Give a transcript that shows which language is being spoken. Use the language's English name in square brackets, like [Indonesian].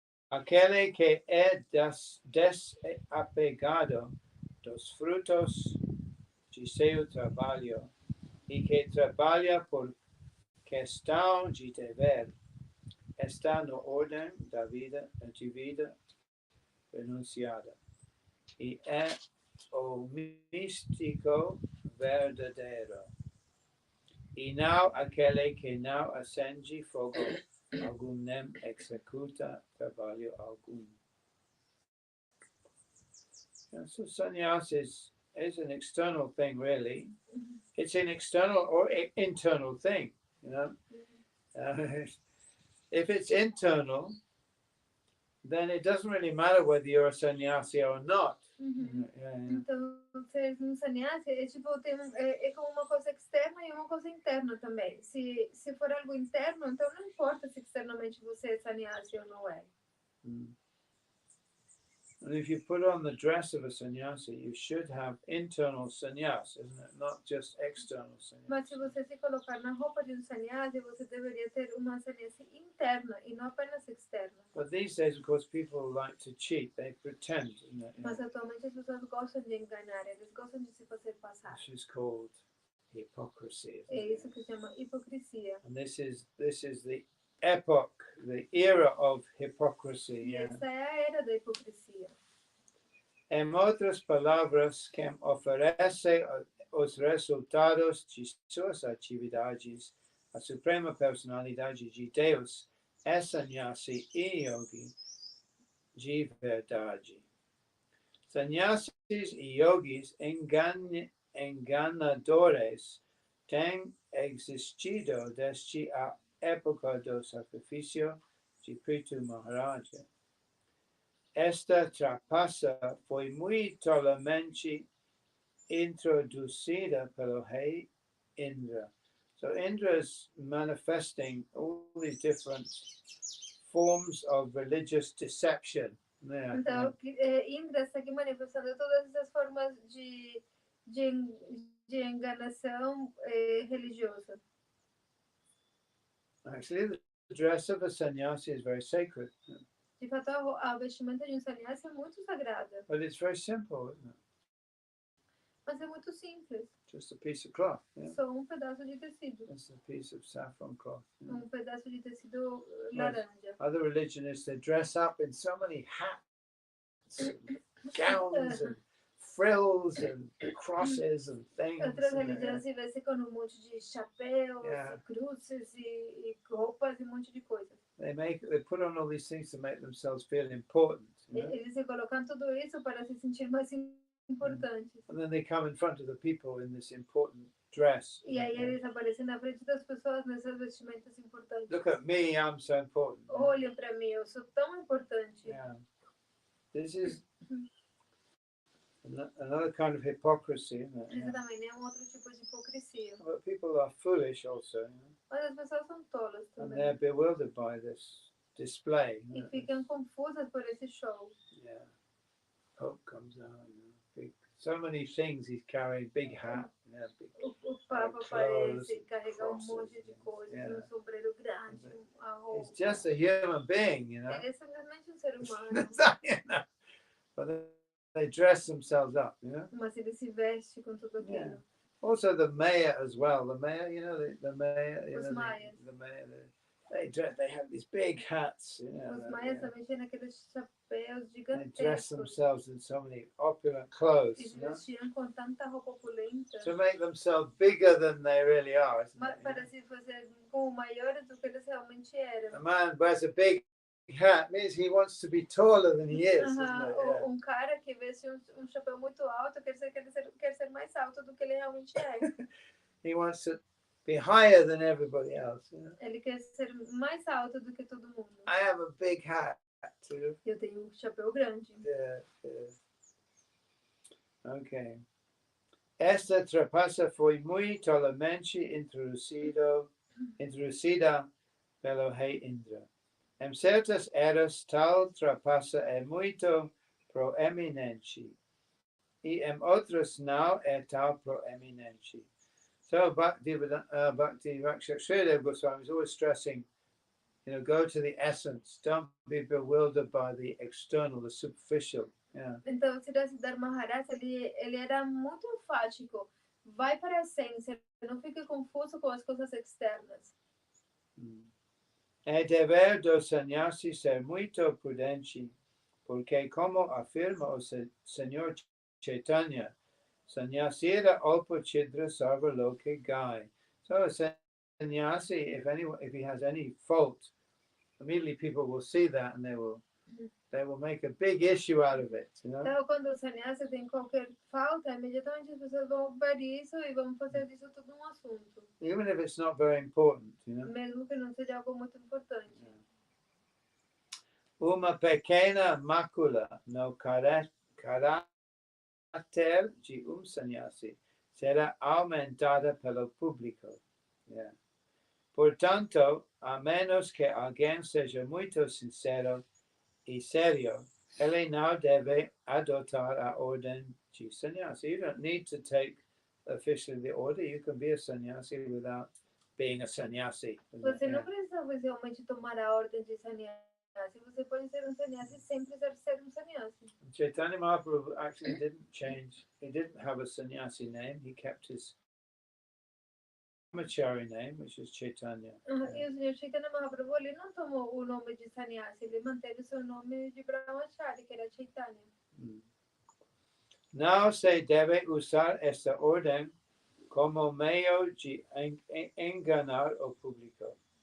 [Portuguese] Aquele que é desapegado dos frutos de seu trabalho e que trabalha por questão de dever, está na ordem da vida, de vida renunciada. E é o místico verdadeiro. E não aquele que não acende fogo algum nem executa trabalho algum. [English] So sannyas is an external thing, really. It's an external or internal thing, you know. If it's internal, then it doesn't really matter whether you're a sannyasi or not. [Portuguese] Então, ser um sannyasi é tipo, é como uma coisa externa e uma coisa interna também. Se for algo interno, então não importa se externamente você é sannyasi ou não é. [English] And if you put on the dress of a sannyasi, you should have internal sannyas, isn't it? Not just external sannyas. [Portuguese] Mas se você se colocar na roupa de um sannyasi, você deveria ter uma sannyasi interna e não apenas externa. [English] But these days, of course, people like to cheat. They pretend. [Portuguese] Mas atualmente as pessoas gostam de enganar, eles gostam de se fazer passar. [English] Which is called hypocrisy. [Portuguese] É isso que se chama hipocrisia. [English] And this is the epoch, the era of hypocrisy. [Portuguese] E essa é a era da hipocrisia. Em outras palavras, quem oferece os resultados de suas atividades à Suprema Personalidade de Deus é sannyasi e yogi de verdade. Sannyasis e yogis enganadores têm existido desde a época do sacrifício de Prithu Maharaja. Esta trapaça foi muito tolamente introduzida pelo rei Indra. [English] So Indra is manifesting all these different forms of religious deception. [Portuguese] Então, Indra está aqui manifestando todas essas formas de enganação religiosa. [English] Actually, the dress of a sannyasi is very sacred. [Portuguese] De fato, a vestimenta de sannyasi é muito sagrada. [English] But it's very simple, isn't it? [Portuguese] Mas é muito simples. [English] Just a piece of cloth. Yeah? [Portuguese] Só pedaço de tecido. [English] Just a piece of saffron cloth. Yeah? [Portuguese] Pedaço de tecido laranja. [English] Other religionists, they dress up in so many hats, and gowns, and frills, and crosses, and things. [Portuguese] Outras religiões se vestem com monte de chapéus, cruzes e roupas e monte de coisas. [English] They put on all these things to make themselves feel important. You know? [Portuguese] Eles se colocam tudo isso para se sentir mais importantes. [English] And then they come in front of the people in this important dress. [Portuguese] E aí eles aparecem na frente das pessoas nessas vestimentas importantes. [English] Look at me, I'm so important. [Portuguese] Olhem para mim, eu sou tão importante. [English] Yeah. This is another kind of hypocrisy, isn't it? [Portuguese] Isso também é outro tipo de hipocrisia. [English] But people are foolish also, you know? [Portuguese] Mas as pessoas são tolas [English] And [Portuguese] também. [English] they're bewildered by this display. [Portuguese] E ficam confusas por esse show. [English] Yeah. Pope comes out, you know, big, so many things he's carrying, big hat, yeah, big, [Portuguese] O Papa aparece, carrega monte de coisas, sombreiro grande, a roupa. [English] He's just a human being, you know. [Portuguese] Ele é simplesmente ser humano. [English] You know? But they dress themselves up, you know. [Portuguese] Mas ele se veste com tudo aquilo. [English] Yeah. Also the mayor as well. The mayor, you know, the mayor, you know, the mayor. They have these big hats, you know. [Portuguese] Os maias também têm aqueles chapéus [English] They [Portuguese] gigantescos. [English] dress themselves in so many opulent clothes, [Portuguese] E se [English] you know, [Portuguese] vestiam com tanta roupa opulenta. [English] to make themselves bigger than they really are. Isn't it? [Portuguese] Para se fazer como maiores do que eles realmente eram. [English] A man wears a big hat means he wants to be taller than he is, isn't it? Yeah. [Portuguese] Cara que veste chapéu muito alto quer ser mais alto do que ele realmente é. [English] He wants to be higher than everybody else. You know? [Portuguese] Ele quer ser mais alto do que todo mundo. [English] I have a big hat too. [Portuguese] Eu tenho chapéu grande. [English] Yeah. Okay. [Portuguese] Esta trapaça foi muito tolamente introduzida pelo rei Indra. Em certas eras, tal trapaça é muito proeminente, e em outras não é tal proeminente. [English] So Bhakti Srila Goswami is always stressing, you know, go to the essence. Don't be bewildered by the external, the superficial. Yeah. [Portuguese] Então, Srila Maharaj, ele era muito enfático. Vai para a essência, não fique confuso com as coisas externas. É dever do sannyasi ser muito prudente, porque como afirma o Senhor Chaitanya, [Bangla] sannyasira alpa chidra sarva loke gai. [English] So a sannyasi, if he has any fault, immediately people will see that and they will make a big issue out of it, you know. [Portuguese] Então, quando o sannyasi tem qualquer falta, imediatamente as pessoas vão ver isso e vão fazer disso tudo um assunto. [English] Even if it's not very important, you know. [Portuguese] Mesmo que não seja algo muito importante. Uma pequena mácula no caráter de sannyasi será aumentada pelo público. Yeah. Portanto, a menos que alguém seja muito sincero e sério, ele não deve adotar a ordem de sannyasi. [English] You don't need to take officially the order. You can be a sannyasi without being a sannyasi. [Portuguese] Você não precisa realmente tomar a ordem de sannyasi. Você pode ser sannyasi sem precisar ser sannyasi. [English] Chaitanya Mahaprabhu actually didn't change. He didn't have a sannyasi name. He kept his brahmachari name, which is Chaitanya. [Portuguese] E o Senhor Chaitanya Mahaprabhu, ele não tomou o nome de sannyasi, ele manteve o seu nome de brahmachari, que era Chaitanya. Não se deve usar esta ordem como meio de enganar o público.